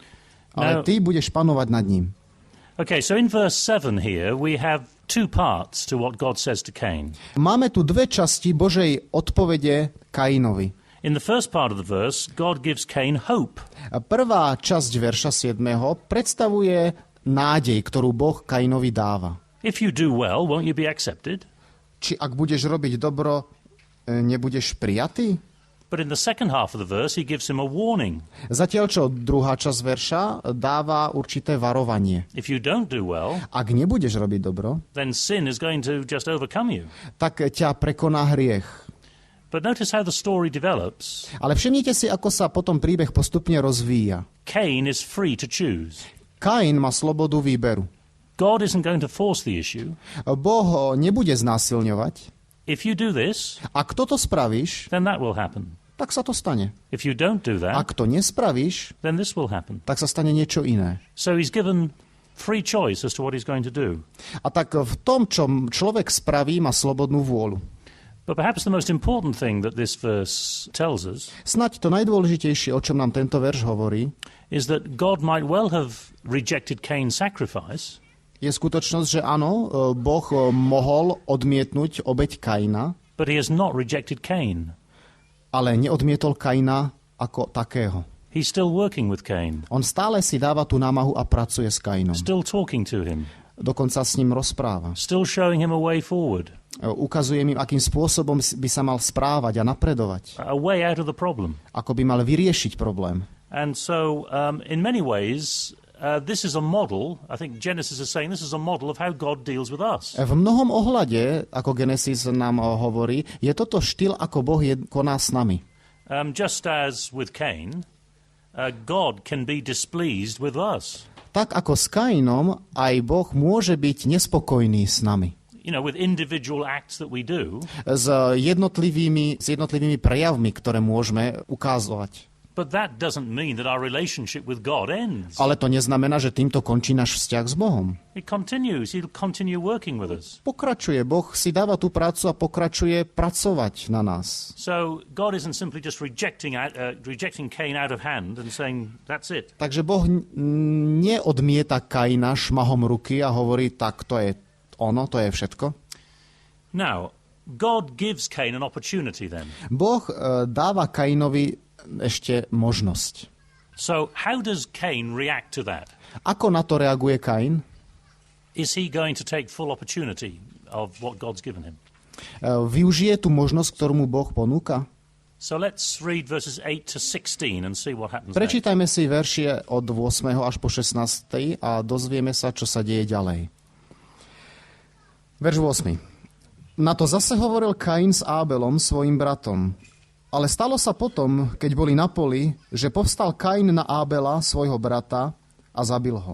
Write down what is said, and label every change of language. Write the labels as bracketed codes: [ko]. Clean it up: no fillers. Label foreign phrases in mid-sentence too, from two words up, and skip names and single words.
[sk] Ale ty budeš panovať nad ním. [en] Okay, so in verse 7 here we have two parts to what God says to Cain. [sk] Máme tu dve časti Božej odpovede Kainovi. [en] In the first part of the verse, God gives Cain hope. [sk] Prvá časť verša 7. predstavuje nádej, ktorú Boh Kainovi dáva. [en] If you do well, won't you be accepted? [sk] Či ak budeš robiť dobro, nebudeš prijatý? [en] But in the second half of the verse, he gives him a warning. [sk] Zatiaľ, čo druhá časť verša dáva určité varovanie. [en] If you don't do well, [sk] Ak nebudeš robiť dobro, [en] then sin is going to just overcome you. [sk] tak ťa prekoná hriech. [en] But notice how the story develops. [sk] Ale všimnite si, ako sa potom príbeh postupne rozvíja. [en] Cain is free to choose. [sk] Kain má slobodu výberu. [en] God isn't going to force the issue. [sk] Boh ho nebude znásilňovať. [en] If you do this, [sk] Ak toto spravíš, [en] then that will happen. [sk] tak sa to stane. [en] If you don't do that, [sk] Ak to nespravíš, [en] then this will happen. [sk] tak sa stane niečo iné. [en] So he's given free choice as to what he's going to do. [sk] A tak v tom, čo človek spraví, má slobodnú vôľu. [en] But perhaps the most important thing that this verse tells us [sk] Snaď to najdôležitejšie, o čom nám tento verš hovorí, [en] is that God might well have rejected Cain's sacrifice, [sk] je skutočnosť, že áno, Boh mohol odmietnúť obeť Kaina, [en] but he has not rejected Cain. [sk] ale neodmietol Kaina ako takého. [en] He's still working with Cain, [sk] On stále si dáva tú námahu a pracuje s Kainom. [en] still talking to him, [sk] Dokonca s ním rozpráva. [en] still showing him a way forward, [sk] Ukazuje im, akým spôsobom by sa mal správať a napredovať. [en] a way out of the problem. [sk] Ako by mal vyriešiť problém. [en] And so, in many ways, this is a model, I think Genesis is saying this is a model of how God deals with us. [sk] V mnohom ohľade, ako Genesis nám hovorí, je toto štýl, ako Boh koná s nami. [en] Just as with Cain, God can be displeased with us. [sk] Tak ako s Kainom, aj Boh môže byť nespokojný s nami. [en] You know, with individual acts that we do, [sk] S jednotlivými prejavmi, ktoré môžeme ukázať. [en] but that doesn't mean that our relationship with God ends. [sk] Ale to neznamená, že týmto končí náš vzťah s Bohom. [en] It continues. He'll continue working with us. [sk] Pokračuje. Boh si dáva tú prácu a pokračuje pracovať na nás. [en] So God isn't simply just rejecting Cain out of hand and saying, that's it. [sk] Takže Boh neodmieta Kaina šmahom ruky a hovorí, tak to je ono, to je všetko. [en] Now, God gives Cain an opportunity then. [sk] Boh dáva Kainovi ešte možnosť. [en] So how does Cain react to that? [sk] Ako na to reaguje Kain? [en] Is he going to take full opportunity of what God's given him? [sk] Využije tú možnosť, ktorú mu Boh ponúka? [en] So let's read verses 8 to 16 and see what happens next. [sk] Prečítajme si veršie od 8. až po 16. a dozvieme sa, čo sa deje ďalej. Verš 8. Na to zase hovoril Kain s Ábelom, svojim bratom. Ale stalo sa potom, keď boli na poli, že povstal Kain na Ábela, svojho brata, a zabil ho.